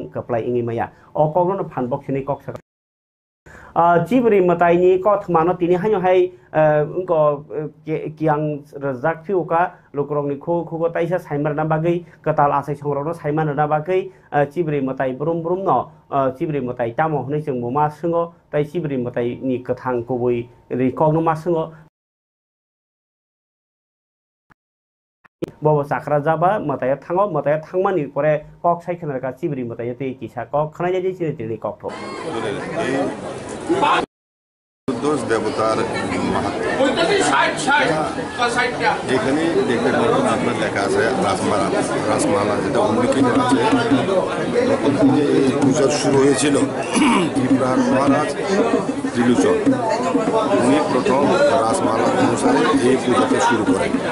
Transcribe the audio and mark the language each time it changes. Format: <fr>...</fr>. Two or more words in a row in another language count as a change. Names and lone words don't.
<trp>kaplai ingi maya o kokno phanbok chini kok sak chibri matai ni kot mano tini hanyo hai unko kiang rajak phiuka lokrong ni kho taisa saimar na bagai katal asai songrok no saimar na bagai chibri matai brum no chibri matai tamo hnei seng mo ma singo tai chibri matai ni kathang koboi ri kok no ma singo bobo sakra jaba mataya thangmani pore kok saikhanar ka chibri mataya te kisa kok khanai jai chini tini kok tho</trp> <bn>দোষ দেবতার এখানে দেখতে পাবেন আপনার লেখা আছে রাসমালা যেটা উল্লেখিত আছে এই পূজা শুরু হয়েছিল ত্রিপুরার মহারাজ ত্রিলোচন উনি প্রথম রাসমালা অনুসারে এই পূজাকে শুরু করেন।</bn>